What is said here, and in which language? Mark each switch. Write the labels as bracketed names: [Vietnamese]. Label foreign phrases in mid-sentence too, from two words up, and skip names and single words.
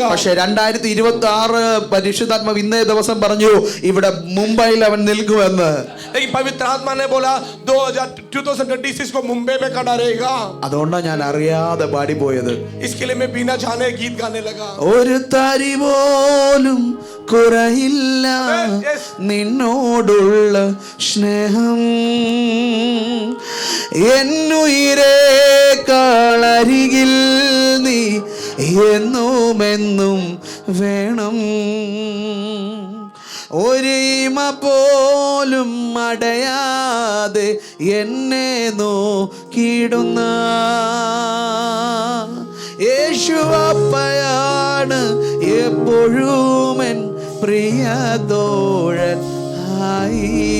[Malayalam] പക്ഷെ 2026 പരിശുദ്ധാത്മാവ് ഇന്നേ ദിവസം പറഞ്ഞു ഇവിടെ മുംബൈയിൽ അവൻ നിൽക്കുമെന്ന്. [Hindi] लेकिन पवित्र आत्मा ने बोला 2026 को मुंबई में खड़ा रहेगा। [Malayalam] അതുകൊണ്ടാണ് ഞാൻ അറിയാതെ പാടിപ്പോയത്. [Hindi] इसके लिए मैं बिना जाने गीत गाने लगा। [Malayalam] ഒരു തരി പോലും കുറയില്ല നിന്നോടുള്ള സ്നേഹം, എന്നുയിരേക്കാളരികിൽ നീ എന്നുമെന്നും വേണം, ഒരിമ പോലും അടയാതെ എന്നെ നോക്കിയിടുന്ന യേശു അപ്പയാണ് എപ്പോഴും എൻ പ്രിയതോഴൻ ആയി.